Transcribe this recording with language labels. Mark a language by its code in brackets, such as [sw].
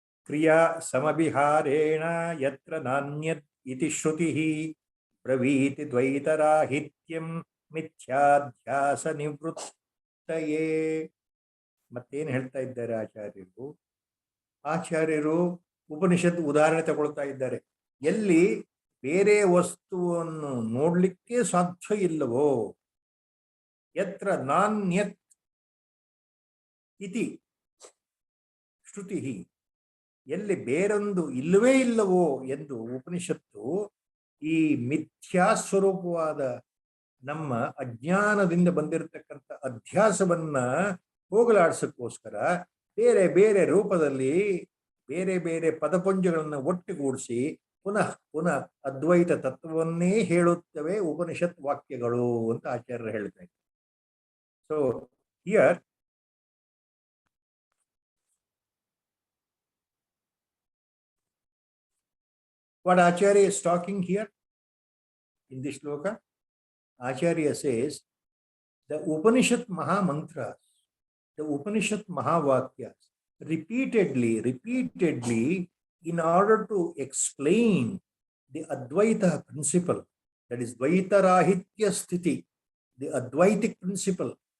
[sa] Kriya samabiharena yatra nanyat iti shrutihi praviti dvaitarahityam ಮಿಥ್ಯಾಧ್ಯಾಸ ನಿವೃತ್ತಯೇ. [kn] ಮತ್ತೇನು ಹೇಳ್ತಾ ಇದ್ದಾರೆ ಆಚಾರ್ಯರು? ಆಚಾರ್ಯರು ಉಪನಿಷತ್ ಉದಾಹರಣೆ ತಗೊಳ್ತಾ ಇದ್ದಾರೆ. ಎಲ್ಲಿ ಬೇರೆ ವಸ್ತುವನ್ನು ನೋಡ್ಲಿಕ್ಕೆ ಸಾಧ್ಯ ಇಲ್ಲವೋ, [sa] ಯತ್ರ ನಾನ್ಯತ್ ಇತಿ ಶ್ರುತಿ, [kn] ಎಲ್ಲಿ ಬೇರೊಂದು ಇಲ್ಲವೇ ಇಲ್ಲವೋ ಎಂದು ಉಪನಿಷತ್ತು ಈ ಮಿಥ್ಯಾ ಸ್ವರೂಪವಾದ ನಮ್ಮ ಅಜ್ಞಾನದಿಂದ ಬಂದಿರತಕ್ಕಂಥ ಅಧ್ಯಾಸವನ್ನ ಹೋಗಲಾಡಿಸಕ್ಕೋಸ್ಕರ ಬೇರೆ ಬೇರೆ ರೂಪದಲ್ಲಿ ಬೇರೆ ಬೇರೆ ಪದಪುಂಜಗಳನ್ನು ಒಟ್ಟುಗೂಡಿಸಿ ಪುನಃ ಪುನಃ ಅದ್ವೈತ ತತ್ವವನ್ನೇ ಹೇಳುತ್ತವೆ ಉಪನಿಷತ್ ವಾಕ್ಯಗಳು ಅಂತ ಆಚಾರ್ಯರು ಹೇಳ್ತಾ ಇದ್ದಾರೆ. [en] So here what Acharya is talking here in this shloka, Acharya says the Upanishad Maha Mantras, the Upanishad Mahavakyas, repeatedly, in order to explain the Advaita principle, that is Dvaitarahitya Sthiti, the Advaitic principle.